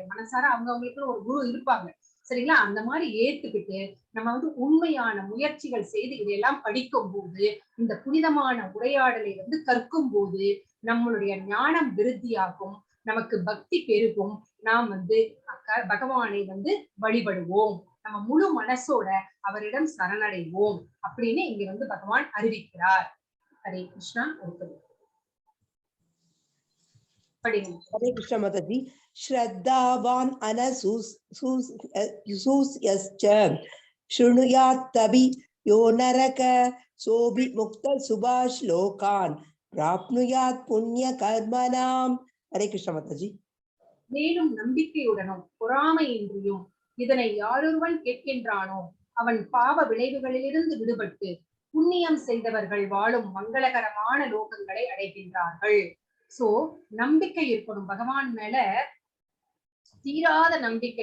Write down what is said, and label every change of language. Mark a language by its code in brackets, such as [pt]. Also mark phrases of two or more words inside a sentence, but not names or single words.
[ta] மனசார அவங்களுக்கு ஒரு குரு இருப்பாங்க, சரிங்களா? அந்த மாதிரி ஏத்துக்கிட்டு நம்ம உண்மையான முயற்சிகள் செய்து இதையெல்லாம் படிக்கும் போது, இந்த புனிதமான உரையாடலை கற்கும் போது நம்மளுடைய ஞானம் விருத்தியாகும், நமக்கு பக்தி பெருகும், நாம் பகவானை வழிபடுவோம், நம்ம முழு மனசோட அவரிடம் சரணடைவோம் அப்படின்னு இங்க பகவான் அறிவிக்கிறார். ஹரே கிருஷ்ணா. [hi] हरे कृष्ण माताजी। [sa] श्रद्धावान अनसूयश्च शृणुयात्तभि यो नरक सोऽपि मुक्त सुभाष लोकान् प्राप्नुयात् पुण्य कर्मणाम्। [hi] हरे कृष्ण माताजी। [ta] மேலும் நம்பிக்கையுடனும் பொறாமையின்றியும் இதனை யாரொருவன் கேட்கின்றானோ அவன் பாவ விளைவுகளிலிருந்து விடுபட்டு புண்ணியம் செய்தவர்கள் வாழும் மங்களகரமான லோகங்களை அடைகின்றார்கள். சோ நம்பிக்கை இருக்கணும் பகவான் மேல, தீராத நம்பிக்கை.